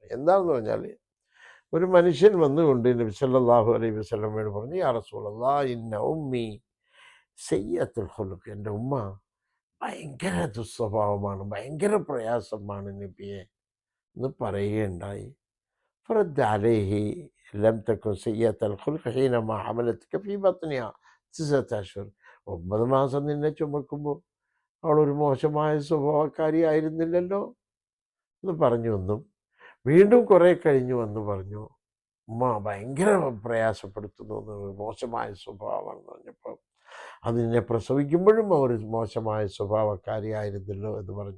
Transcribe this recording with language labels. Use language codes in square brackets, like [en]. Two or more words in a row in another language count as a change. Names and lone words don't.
[ml] എന്താണെന്ന് പറഞ്ഞാൽ, ഒരു മനുഷ്യൻ വന്നുകൊണ്ട് നബി [ar] صلى الله عليه وسلم [ml] പറഞ്ഞു, [ar] يا رسول الله إن أمي سيئة الخلق, [ml] എൻ്റെ ഉമ്മ ഭയങ്കര ദുസ്വഭാവമാണ്, ഭയങ്കര പ്രയാസമാണ് നബിയെ എന്ന് പറയുകയുണ്ടായി. [ar] فرد عليه لم تكن سيئة الخلق حينما حملتك في بطنها 9 أشهر. [ml] 9 മാസം നിന്നെ ചുമക്കുമ്പോൾ അവളൊരു മോശമായ സ്വഭാവക്കാരിയായിരുന്നില്ലല്ലോ എന്ന് പറഞ്ഞു. ഒന്നും വീണ്ടും കുറേ കഴിഞ്ഞു വന്ന് പറഞ്ഞു, ഉമ്മ ഭയങ്കര പ്രയാസപ്പെടുത്തുന്നു, മോശമായ സ്വഭാവമാണെന്ന് പറഞ്ഞപ്പോൾ, അത് നിന്നെ പ്രസവിക്കുമ്പോഴും അവർ മോശമായ സ്വഭാവക്കാരിയായിരുന്നല്ലോ എന്ന് പറഞ്ഞു.